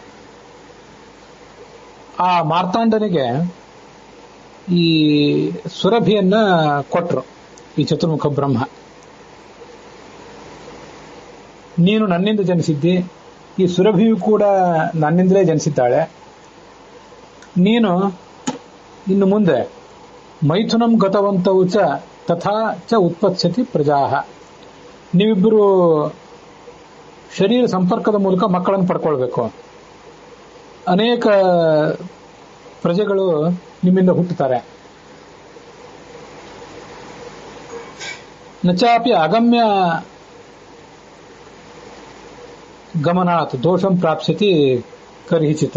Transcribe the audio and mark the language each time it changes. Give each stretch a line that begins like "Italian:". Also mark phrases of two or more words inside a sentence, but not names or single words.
Kannada: ಆ ಮಾರ್ತಾಂಡನಿಗೆ ಈ ಸುರಭಿಯನ್ನ ಕೊಟ್ರು ಈ ಚತುರ್ಮುಖ ಬ್ರಹ್ಮ. ನೀನು ನನ್ನಿಂದ ಜನಿಸಿದ್ದಿ, ಈ ಸುರಭಿಯು ಕೂಡ ನನ್ನಿಂದಲೇ ಜನಿಸಿದ್ದಾಳೆ. ನೀನು ಇನ್ನು ಮುಂದೆ
Sanskrit: ಮೈಥುನಂ ಗತವಂತವು ಚ ತಥಾ ಚ ಉತ್ಪತ್ಸ್ಯತಿ ಪ್ರಜಾಹ.
Kannada: ನೀವಿಬ್ಬರು ಶರೀರ ಸಂಪರ್ಕದ ಮೂಲಕ ಮಕ್ಕಳನ್ನು ಪಡ್ಕೊಳ್ಬೇಕು. ಅನೇಕ ಪ್ರಜೆಗಳು ನಿಮ್ಮಿಂದ ಹುಟ್ಟುತ್ತಾರೆ.
Sanskrit: ನಚಾಪಿ ಅಗಮ್ಯ ಗಮನಾತ್ ದೋಷಂ ಪ್ರಾಪ್ಸ್ಯತಿ ಕರ್ಹಿಚಿತ್.